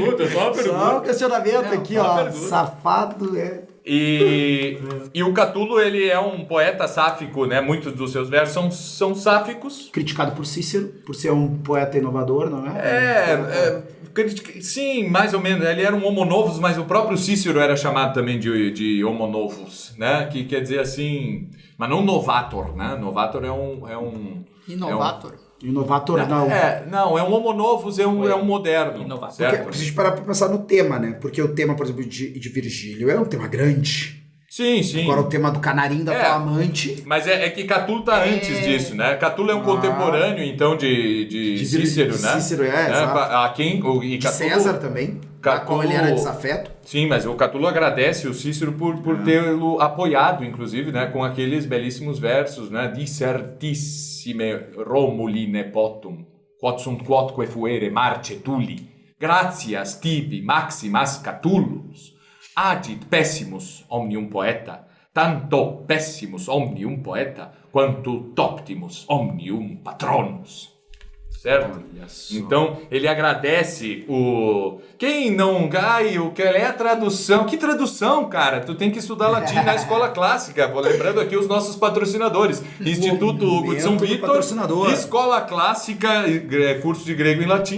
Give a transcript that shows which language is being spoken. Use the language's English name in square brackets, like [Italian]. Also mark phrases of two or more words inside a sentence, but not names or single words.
[Portuguese] Só um questionamento aqui, ó. Safado E o Catulo, ele é um poeta sáfico, né? Muitos dos seus versos são sáficos. Criticado por Cícero, por ser um poeta inovador, não é? Sim, mais ou menos. Ele era um [Latin] homo novus, [Portuguese] mas o próprio Cícero era chamado também de [Latin] homo novus, [Portuguese] né? Que quer dizer assim... Mas não novator, né? Novator é um Inovator. Inovator não. Não, é um [Latin] homo novus, [Portuguese] é um moderno. Inovator. Certo? Porque, se a gente parar pra pensar no tema, né? Porque o tema, por exemplo, de Virgílio é um tema grande. Sim, sim. Agora o tema do canarinho da tua amante... Mas é que Catulo tá antes disso, né? Catulo é um contemporâneo, então, de Cícero, né? Cícero, exato. A quem, e De Catulo, César também, da qual ele era desafeto. Sim, mas o Catulo agradece o Cícero por tê-lo apoiado, inclusive, né? Com aqueles belíssimos versos, né? [Latin] Dissertissime Romuli nepotum, quod sunt quodque fuere Marce Tulli, gratias tibi maximas Catulus, adit pessimus omnium poeta, tanto pessimus omnium poeta, quanto toptimus omnium patronus. [Portuguese] Certo? Então, ele agradece o... Quem não... o que é a tradução? Que tradução, cara? Tu tem que estudar latim na escola clássica. Vou lembrando aqui os nossos patrocinadores. Instituto Hugo de São Vitor, Escola Clássica, curso de grego e latim.